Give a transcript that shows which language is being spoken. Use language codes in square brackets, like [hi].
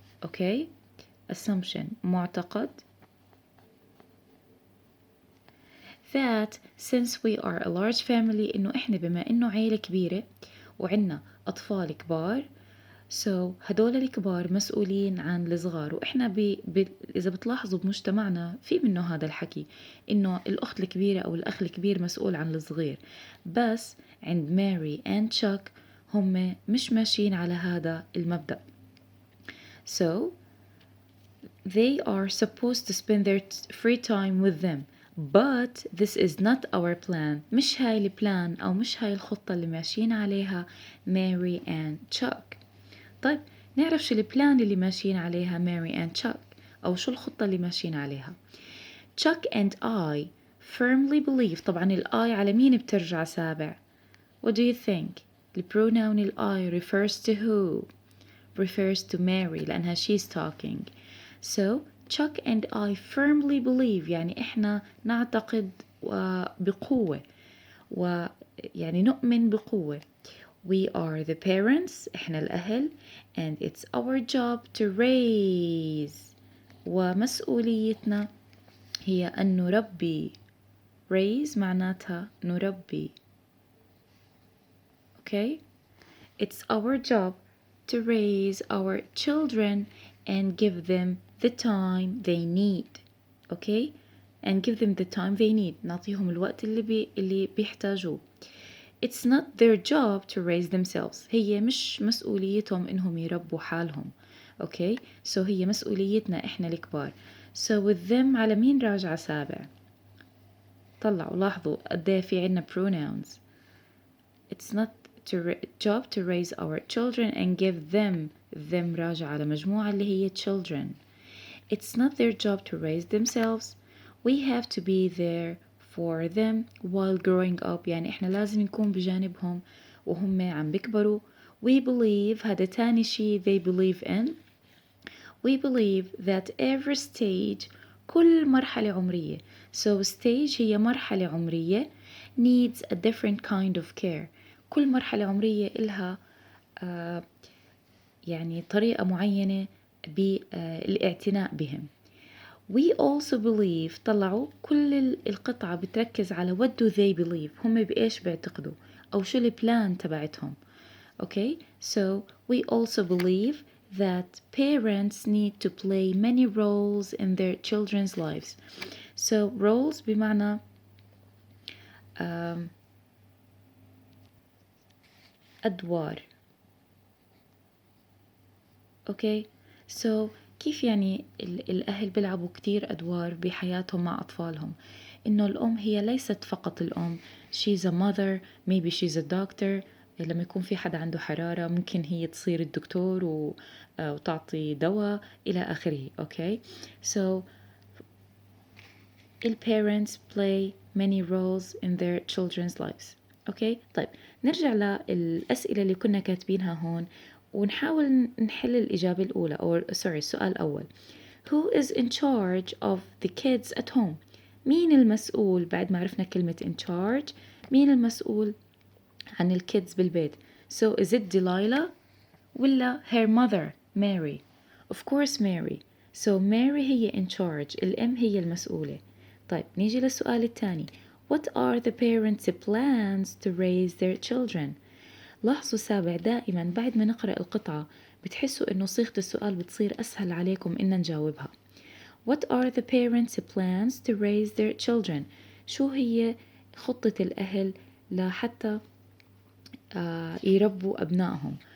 [ar] أوكي، assumption معتقد [en] that since we are a large family [ar] إنه إحنا بما إنه عيلة كبيرة وعنا أطفال كبار، so هدول الكبار مسؤولين عن الصغار. وإحنا إذا بتلاحظوا بمجتمعنا في منه هذا الحكي إنه الأخت الكبيرة أو الأخ الكبير مسؤول عن الصغير، بس عند ماري and تشاك هم مش ماشيين على هذا المبدأ. [en] So they are supposed to spend their free time with them. But this is not our plan. [ar] مش هاي البلان أو مش هاي الخطة اللي ماشيين عليها ماري and تشاك. طيب نعرف شو البلان اللي ماشيين عليها ماري and تشاك، أو شو الخطة اللي ماشيين عليها. [en] Chuck and I firmly believe. [ar] طبعا ال I على مين بترجع سابع؟ [en] What do you think? The pronoun ال I refers to who? Refers to Mary لأنها she's talking. So Chuck and I firmly believe [ar] يعني إحنا نعتقد بقوة، ويعني نؤمن بقوة. [en] We are the parents، [ar] إحنا الأهل، [en] and it's our job to raise، [ar] ومسؤوليتنا هي أن نربي. raise معناتها نربي. [en] Okay? It's our job to raise our children and give them the time they need. Okay? And give them the time they need. [ar] نعطيهم الوقت اللي بيحتاجوه. [en] It's not their job to raise themselves. [ar] هي مش مسؤوليتهم إنهم يربوا حالهم. [en] Okay? [ar] So هي مسؤوليتنا إحنا الكبار. So with them على مين راجعة سابع؟ طلعوا لاحظوا قد في عنا pronouns. [en] It's not job to raise our children and give them راجع على مجموعة اللي هي children. It's not their job to raise themselves. We have to be there for them while growing up. [ar] يعني إحنا لازم نكون بجانبهم وهم عم بيكبروا. [en] We believe [ar] هذا تاني شي [en] they believe in. We believe that every stage [ar] كل مرحلة عمرية. [en] So stage [ar] هي مرحلة عمرية [en] needs a different kind of care. [ar] كل مرحلة عمرية إلها يعني طريقة معينة بالاعتناء بهم. [en] We also believe [ar] طلعوا كل القطعة بتركز على [en] what do they believe، [ar] هم بإيش بيعتقدوا أو شو البلان تبعتهم. [en] Okay, so we also believe that parents need to play many roles in their children's lives. So roles [ar] بمعنى أدوار. Okay, so كيف يعني الأهل بيلعبوا كتير أدوار بحياتهم مع أطفالهم. إنه الأم هي ليست فقط الأم. [en] She's a mother, maybe she's a doctor. [ar] لما يكون في حدا عنده حرارة ممكن هي تصير الدكتور وتعطي دواء إلى آخره. [en] Okay, so the parents play many roles in their children's lives. [ar] أوكي طيب نرجع للأسئلة اللي كنا كاتبينها هون ونحاول نحل الإجابة الأولى أو السؤال الأول. [en] Who is in charge of the kids at home؟ [ar] مين المسؤول بعد ما عرفنا كلمة in charge؟ مين المسؤول عن الكيدز بالبيت؟ [en] So is it Delilah ولا her mother Mary؟ Of course Mary. So Mary هي in charge. [ar] الأم هي المسؤولة. طيب نيجي للسؤال الثاني. [en] What are the parents' plans to raise their children؟ [ar] لاحظوا سابع دائما بعد ما نقرأ القطعة بتحسوا إنه صيغة السؤال بتصير أسهل عليكم إن نجاوبها. [en] What are the parents' plans to raise their children؟ [ar] شو هي خطة الأهل لحتى يربوا أبنائهم.